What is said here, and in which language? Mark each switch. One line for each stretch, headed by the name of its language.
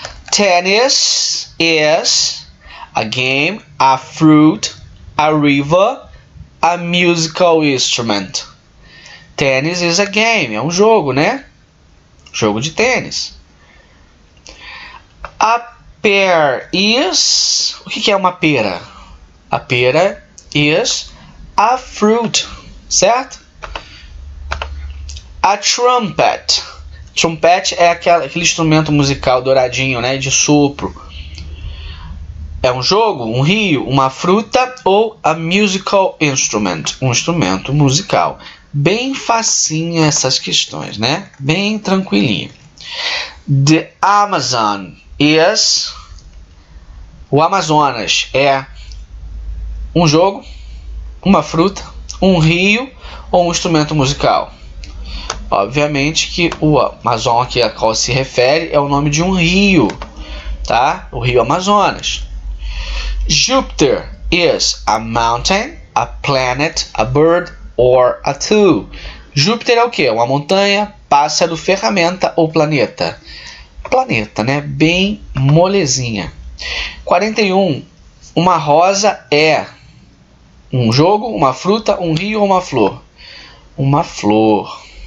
English: Tennis is a game, a fruit, a river, a musical instrument.
Portuguese: Tênis
English: is a game,
Portuguese: é um jogo, né? Jogo de tênis.
English: A pear is...
Portuguese: O que é uma pera?
English: A pera is a fruit, certo? A trumpet.
Portuguese: Trumpet é aquele instrumento musical douradinho, né? De sopro. É um jogo, um rio, uma fruta ou
English: a musical instrument,
Portuguese: um instrumento musical. Bem facinho essas questões, né? Bem tranquilinho.
English: The Amazon is...
Portuguese: O Amazonas é um jogo, uma fruta, um rio ou um instrumento musical? Obviamente que o Amazon aqui a qual se refere é o nome de um rio, tá? O rio Amazonas.
English: Jupiter is a mountain, a planet, a bird or a tool.
Portuguese: Júpiter é o que? Uma montanha, pássaro, ferramenta ou planeta? Planeta, né? Bem molezinha. 41. Uma rosa é um jogo, uma fruta, um rio ou uma flor? Uma flor.